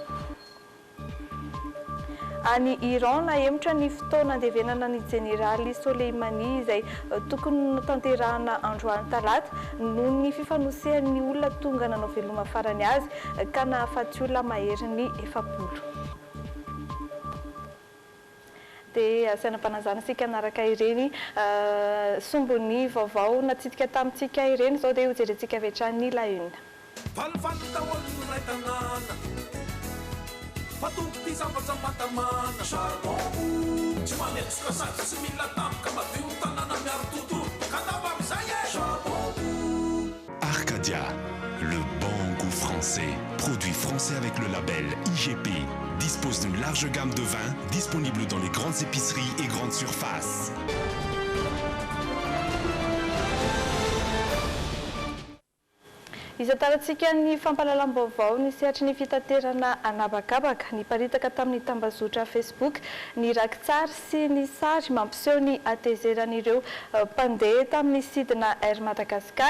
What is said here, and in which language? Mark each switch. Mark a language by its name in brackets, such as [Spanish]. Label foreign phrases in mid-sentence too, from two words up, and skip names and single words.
[Malagasy] Any Iran nahemotra ny fotoana andevenana ny Jeneraly Soleimani izay tokony tanterahana androany talata noho ny fifanosehan'ny olona tonga nanao veloma farany azy ka nahafaty olona mahery ny 70. Dia asainam-panajana isika anaraka ireny sombony vaovao natsidika tamintsika ireny izao dia hojerentsika avy hatrany [French] la une. Arcadia, le bon goût français. Produit français avec le label IGP. Dispose d'une large gamme de vins disponible dans les grandes épiceries et grandes surfaces. [Malagasy] Izatarantsika ny fampalalam-baovao ny sehatry ny fitaterana anabakabaka ny paritaka tamin'ny tambazotra Facebook ny rakitsary sy ny sary mampiseho ny atezeran'ireo mpandeha tamin'ny sidina Air Madagascar.